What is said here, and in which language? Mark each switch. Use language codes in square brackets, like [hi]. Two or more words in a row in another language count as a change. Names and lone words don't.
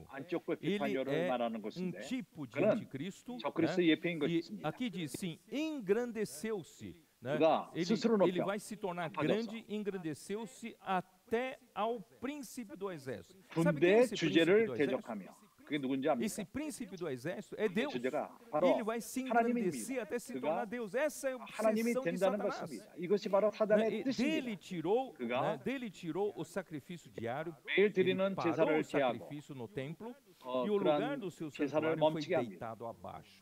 [ko] 안티오코 [pt] Ele [ko] 에피파니오를 [pt] é [ko] 말하는 [pt] um [ko] 것인데 [pt] tipo de [ko] 그는 [pt] anticristo, [ko] 적그리스도 [pt] né? [ko] 예표인 [pt] E [ko] 것입니다. [pt] aqui diz sim, engrandeceu-se, né? [ko] 그가 스스로 [pt] Ele [ko] 높여 [pt] vai se tornar [ko] 높아져서. [pt] grande, engrandeceu-se até ao príncipe do exército. Sabe quem é [ko] 군대 [pt] esse príncipe [ko] 주제를 [pt] do exército? [ko] 대적하며 [pt] Esse príncipe do exército é Deus. Ele vai se engrandecer até se tornar Deus. Essa é a obsessão de Satanás. Dele tirou o sacrifício diário, ele parou o sacrifício no templo, e o lugar do seu santuário foi deitado abaixo.